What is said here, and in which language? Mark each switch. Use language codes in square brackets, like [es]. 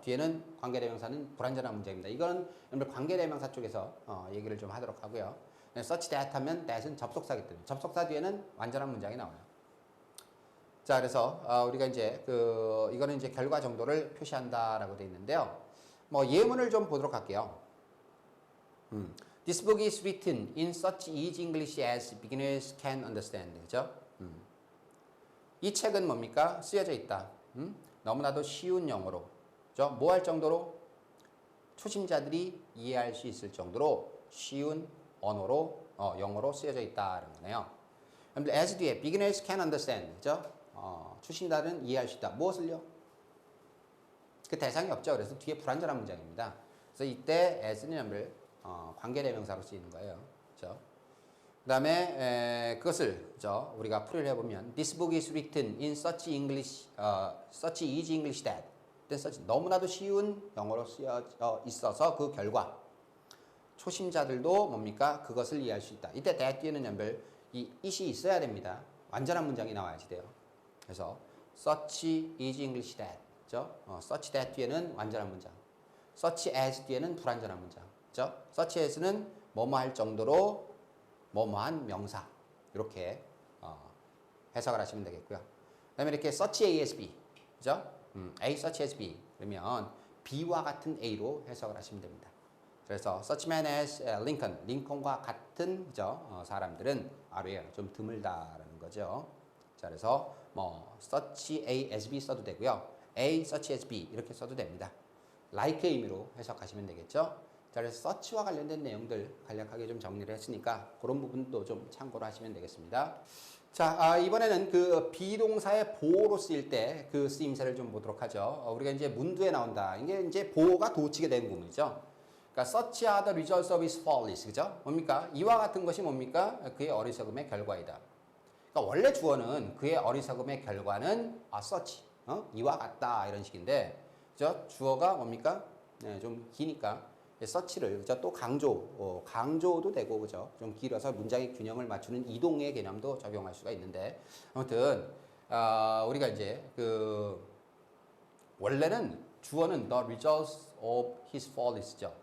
[ko] 뒤에는 관계대명사는 불완전한 문제입니다. 이거는 여러분들 관계대명사 쪽에서 얘기를 좀 하도록 하고요. such that 하면 that은 접속사기 때문에 접속사 뒤에는 완전한 문장이 나와요. 자, 그래서 우리가 이제 이거는 이제 결과 정도를 표시한다라고 되어 있는데요. 뭐 예문을 좀 보도록 할게요. [en] This book is written in such easy English as beginners can understand. [ko] 그죠? 이 책은 뭡니까? 쓰여져 있다. 너무나도 쉬운 영어로. 그죠? 뭐 할 정도로? 초심자들이 이해할 수 있을 정도로 쉬운 언어로 영어로 쓰여져 있다는 거네요. as 뒤에 beginners can understand, 그죠? 초심자들은 이해할 수 있다. 무엇을요? 그 대상이 없죠. 그래서 뒤에 불완전한 문장입니다. 그래서 이때 as는 관계대명사로 쓰이는 거예요. 그죠? 그 다음에 그것을 그죠? 우리가 풀이를 해보면 [en] This book is written in such English, such easy English that such, [ko] 너무나도 쉬운 영어로 쓰여져 있어서 그 결과 초심자들도 뭡니까? 그것을 이해할 수 있다. 이때 that 뒤에는 연별 이 it이 있어야 됩니다. 완전한 문장이 나와야지 돼요. 그래서 such easy English that, 그죠? such that 뒤에는 완전한 문장, such as 뒤에는 불완전한 문장, 그죠? such as는 뭐뭐 할 정도로 뭐뭐한 명사, 이렇게 해석을 하시면 되겠고요. 그 다음에 이렇게 such A as B, 그죠? A such as B 그러면 B와 같은 A로 해석을 하시면 됩니다. 그래서 such man as Lincoln, 링컨과 같은 그죠? 사람들은 rare, 좀 드물다라는 거죠. 자, 그래서 뭐 such A as B 써도 되고요. A such as B 이렇게 써도 됩니다. like 의미로 해석하시면 되겠죠. 자, 그래서 서치와 관련된 내용들 간략하게 좀 정리를 했으니까 그런 부분도 좀 참고를 하시면 되겠습니다. 자, 이번에는 그 비동사의 보호로 쓰일 때 그 쓰임새를 좀 보도록 하죠. 우리가 이제 문두에 나온다. 이게 이제 보호가 도치게 된 부분이죠. 그러니까 [en] such are the results of his follies, 그죠? [ko] 뭡니까? 이와 같은 것이 뭡니까? 그의 어리석음의 결과이다. 그러니까 원래 주어는 그의 어리석음의 결과는 such, 이와 같다 이런 식인데, 그죠? 주어가 뭡니까? 네, 좀 기니까. 서치를 그죠? 또 강조도 되고 그죠? 좀 길어서 문장의 균형을 맞추는 이동의 개념도 적용할 수가 있는데 아무튼 우리가 이제 그 원래는 주어는 [en] the results of his follies [ko] 죠.